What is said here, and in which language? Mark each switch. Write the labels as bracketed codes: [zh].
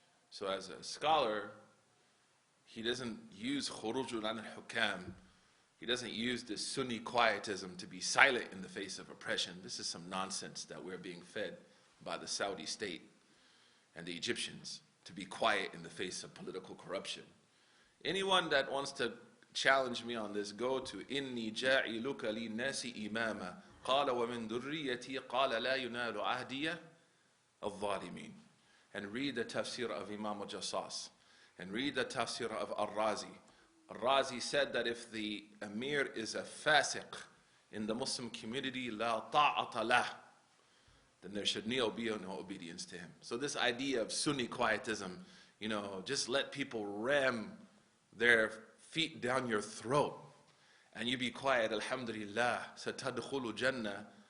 [en] So as a scholar, he doesn't use khurujun an al-hukam. He doesn't use this Sunni quietism to be silent in the face of oppression. This is some nonsense that we're being fed by the Saudi state and the Egyptians, to be quiet in the face of political corruption. Anyone that wants to challenge me on this, go to [ar] إِنِّي جَاعِلُكَ لِلنَّاسِ إِمَامًا قَالَ وَمِن ذُرِّيَّتِي قَالَ لَا يُنَالُ عَهْدِيَ الظَّالِمِينَ. [en] And read the tafsir of Imam al-Jassas. And read the tafsir of Al-Razi. Al-Razi said that if the Amir is a fasiq in the Muslim community, [ar] لَا طَاعَةَ لَهُ, [en] then there should be no obedience to him. So this idea of Sunni quietism, just let people ram their feet down your throat and you be quiet, alhamdulillah, [ar] satadkhulu jannah.